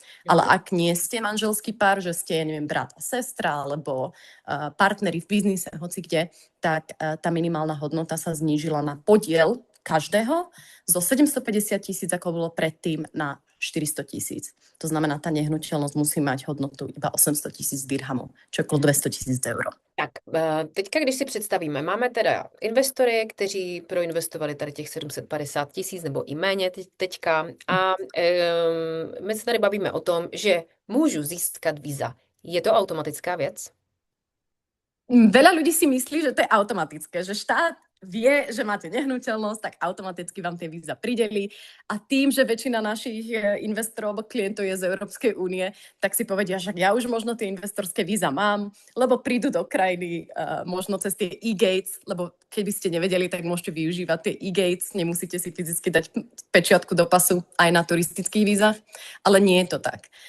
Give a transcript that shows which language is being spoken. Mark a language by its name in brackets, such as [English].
[Slovak] Ale ak nie ste manželský pár, že ste, neviem, brat a sestra, alebo partneri v biznise, hoci kde, tak tá minimálna hodnota sa znížila na podiel každého zo 750 000, ako bolo predtým, na 400 000. To znamená, tá nehnuteľnosť musí mať hodnotu iba 800 000 dirhamov, čo je okolo 200 000 eur. [Czech] Tak, teďka, když si představíme, máme teda investory, kteří proinvestovali tady těch 750 000 nebo i méně teďka a my se tady bavíme o tom, že můžu získat víza. Je to automatická věc? [Slovak] Veľa ľudí si myslí, že to je automatické, že štát vie, že máte nehnuteľnosť, tak automaticky vám tie víza prideli. A tým, že väčšina našich investorov alebo klientov je z Európskej únie, tak si povedia, že ja už možno tie investorské víza mám, lebo prídu do krajiny možno cez tie e-gates, lebo keby ste nevedeli, tak môžete využívať tie e-gates, nemusíte si fyzicky dať pečiatku do pasu aj na turistických vízach, ale nie je to tak.